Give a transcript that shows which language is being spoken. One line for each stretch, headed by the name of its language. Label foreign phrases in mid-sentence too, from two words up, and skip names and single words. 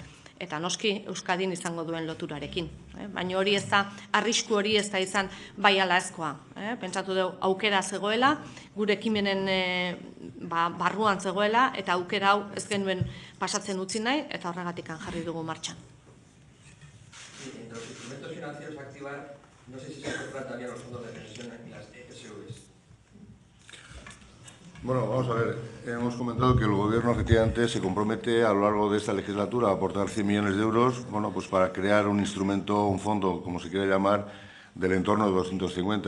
Basque: Eta noski Euskadin izango duen loturarekin. Baina hori ez da, arrisku hori ez da izan bai ala ezkoa. Pentsatu dugu aukera zegoela, gure ekimenen barruan zegoela, eta aukera hau ez genuen pasatzen utzi nahi, eta horregatik jarri dugu martxan.
Spanish: Entre los instrumentos financieros a activar, no sé si se incorporan también los fondos de pensión y las EPSVs. Bueno, vamos a ver, hemos comentado que el Gobierno efectivamente se compromete a lo largo de esta legislatura a aportar 100 millones de euros, pues para crear un instrumento, un fondo, como se quiera llamar, del entorno de 250.